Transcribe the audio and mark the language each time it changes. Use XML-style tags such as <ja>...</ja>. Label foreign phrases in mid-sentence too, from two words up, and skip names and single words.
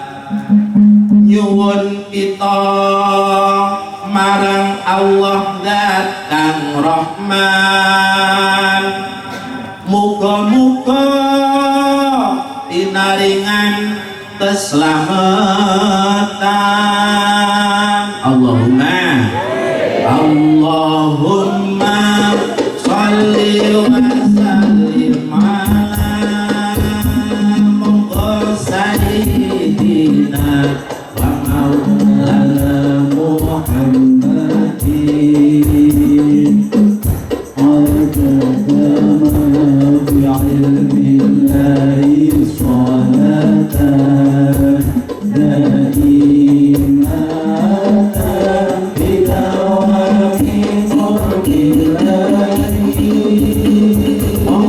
<jv>Nyuwun kita marang Allah zat kang Rahman, muga-muga pinaringan keselamatan.</jv> <ar>اللهم صل وسلم على سيدنا ومولانا محمد بعلم الله صلاة دائمة بدوام قرب الله.</ar>